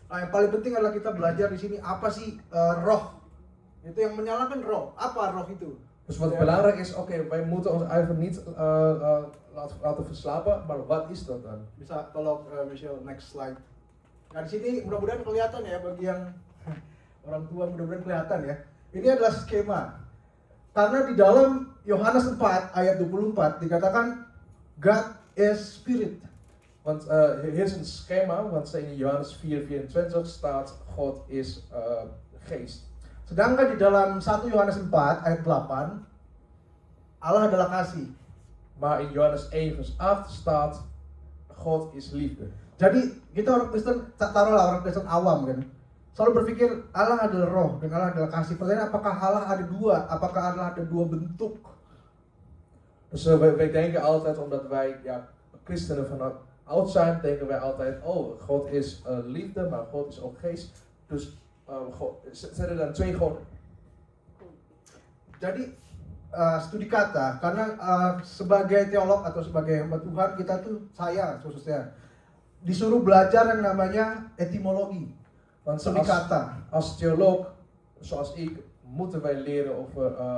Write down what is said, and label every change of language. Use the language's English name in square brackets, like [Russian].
[Indonesian] Nah, yang paling penting adalah kita belajar di sini apa sih roh. Itu yang menyalakan roh. Apa roh itu? [Dutch] Dus wat belangrijk is, oké, wij moeten ons ijver niet laten verslapen, maar wat is dat dan? [Indonesian] Bisa tolong Michelle next slide. Nah, di sini mudah-mudahan kelihatan ya bagi yang orang tua, mudah-mudahan kelihatan ya. Ini adalah skema. Karena di dalam Yohanes 4 ayat 24 dikatakan [English] God is spirit. [Dutch] Want hier is een schema, want in Johannes 4:24 staat God is geest. [Indonesian] Sedangkan di dalam 1 Yohanes 4 ayat 8 Allah adalah kasih. [Dutch] Maar in Johannes 1 vers 8 staat God is liefde. [Indonesian] Jadi kita orang Kristen, taruhlah orang Kristen awam kan, selalu berpikir Allah adalah roh dan Allah adalah kasih. Pertanyaan, apakah Allah ada dua? Apakah Allah ada dua bentuk? [Dutch] Dus wij denken altijd, omdat wij christenen van oud zijn, denken wij altijd, oh, God is liefde, maar God is ook geest. Dus zijn er dan twee goden? [Indonesian] Jadi studi kata, karena sebagai teolog atau sebagai hamba Tuhan, kita tuh, saya khususnya disuruh belajar yang namanya etimologi. [Dutch] Want [Indonesian] Studi kata. [Dutch] als theoloog, zoals ik, moeten wij leren over